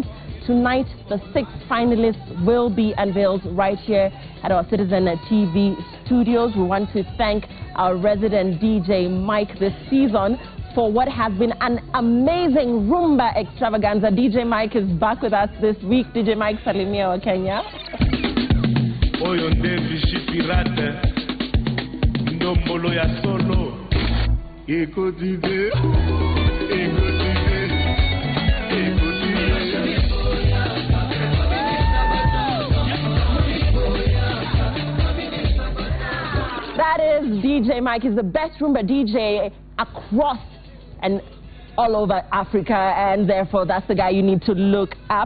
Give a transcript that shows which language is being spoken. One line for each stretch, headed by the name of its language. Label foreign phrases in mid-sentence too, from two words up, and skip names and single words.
English: Tonight, the 6 finalists will be unveiled right here at our Citizen TV studios. We want to thank our resident DJ Mike this season for what has been an amazing Rumba extravaganza. DJ Mike is back with us this week.
Swahili: DJ Mike, salimia wa Kenya.
Lingala: Oyo ndevishi pirate, ndombolo ya solo, eko dive, eko dive, eko dive.
English: That is DJ Mike. He's the best Rumba DJ across and all over Africa, and therefore that's the guy you need to look up.